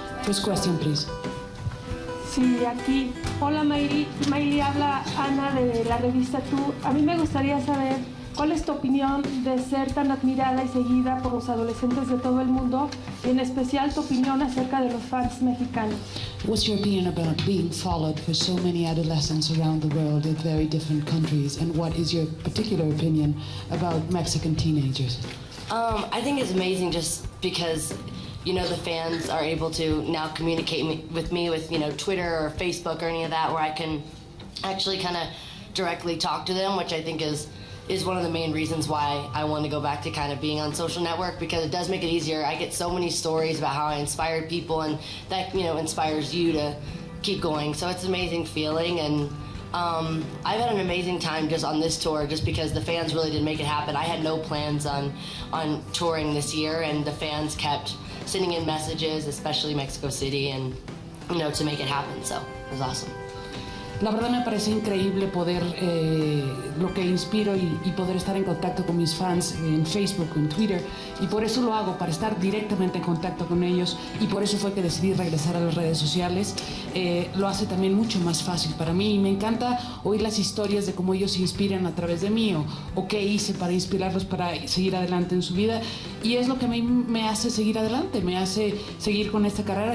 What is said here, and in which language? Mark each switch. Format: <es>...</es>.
<en>First question, please.</en> <es>Sí, aquí. Hola Miley, habla Ana de la revista Tú. A mí me gustaría saber cuál es tu opinión de ser tan admirada y seguida por los adolescentes de todo el mundo, y en especial tu opinión acerca de los fans mexicanos.</es> <en>What's your opinion about being followed for so many adolescents around the world in very different countries, and what is your particular opinion about Mexican teenagers? I think it's amazing just because, you know, the fans are able to now communicate with me with, you know, Twitter or Facebook or any of that, where I can actually kind of directly talk to them, which I think is one of the main reasons why I want to go back to kind of being on social network, because it does make it easier. I get so many stories about how I inspired people, and that, you know, inspires you to keep going. So it's an amazing feeling, and I've had an amazing time just on this tour, just because the fans really did make it happen. I had no plans on touring this year, and the fans kept sending in messages, especially Mexico City, and, you know, to make it happen. So it was awesome.</en> <es>La verdad me parece increíble poder, lo que inspiro y poder estar en contacto con mis fans en Facebook, en Twitter, y por eso lo hago, para estar directamente en contacto con ellos, y por eso fue que decidí regresar a las redes sociales. Lo hace también mucho más fácil para mí, y me encanta oír las historias de cómo ellos se inspiran a través de mí, o qué hice para inspirarlos para seguir adelante en su vida, y es lo que a mí me hace seguir adelante, me hace seguir con esta carrera.</es>